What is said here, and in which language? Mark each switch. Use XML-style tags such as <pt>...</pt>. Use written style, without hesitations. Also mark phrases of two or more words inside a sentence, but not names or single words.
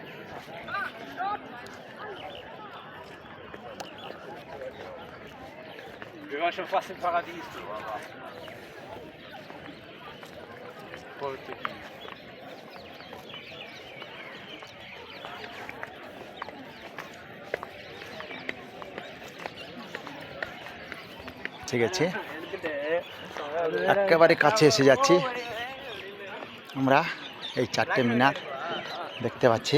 <de>Wir waren schon fast im Paradies, du, aber Portugies.</de> <bn>ঠিক আছে, একেবারে কাছে এসে যাচ্ছি আমরা। এই 4টে মিনার দেখতে পাচ্ছি।</bn>